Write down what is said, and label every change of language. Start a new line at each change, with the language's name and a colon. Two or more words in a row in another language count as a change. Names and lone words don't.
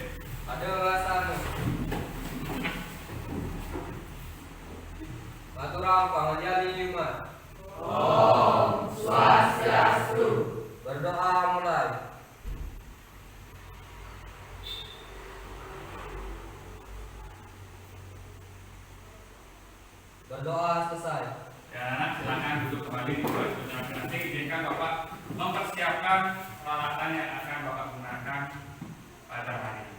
Indonesian: Ada alasan.
Balinese: Maturang pangajian lima.
Indonesian: Om Swastiastu. Berdoa mulai. Berdoa selesai. Ya, anak silakan duduk kembali. Nanti izinkan Bapak mempersiapkan peralatan yang akan Bapak gunakan pada hari ini.